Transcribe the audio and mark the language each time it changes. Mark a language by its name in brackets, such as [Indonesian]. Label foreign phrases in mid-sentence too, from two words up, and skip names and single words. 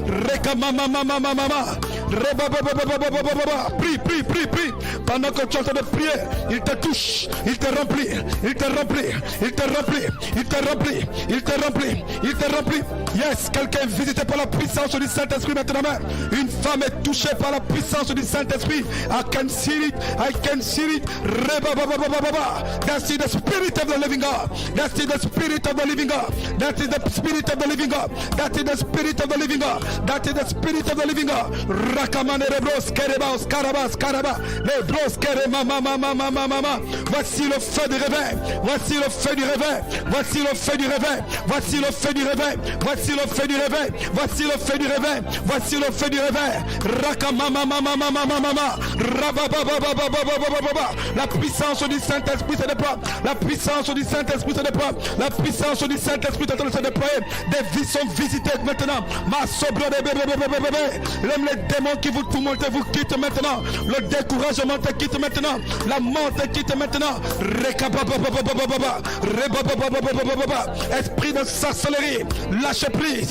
[French] Prie, prie, prie, prie. Pendant que tu es en train de prier, il te touche, il te remplit, il te remplit, il te remplit, il te remplit, il te remplit, il te remplit. Yes, quelqu'un est visité par la puissance du Saint-Esprit maintenant même. Une femme est touchée par la puissance du Saint-Esprit. [English] I can see it, I can see it. That's the spirit of the living God. That's the spirit of the living God. That is the spirit of the living God. That is the spirit of the living God. That is the spirit of the living God. Rakamane rebros kerebas karabas karaba. Les bros kerema mama mama mama. [French] Voici le feu du réveil. Voici le feu du réveil. Voici le feu du réveil. Voici le feu du réveil. Voici le feu du réveil. Voici le feu du réveil. Voici le feu du réveil. Rakamama mama mama mama. Rabababababababababa. La puissance du Saint-Esprit se déploie. La puissance du Saint-Esprit se déploie. La puissance du Saint-Esprit est en train de se déployer. Des vies sont visitées maintenant. Ma sobre de bébé. Même les démons qui vous tourmentent vous quittent maintenant. Le découragement te quitte maintenant. La mort te quitte maintenant. Esprit de sorcellerie, lâchez prise.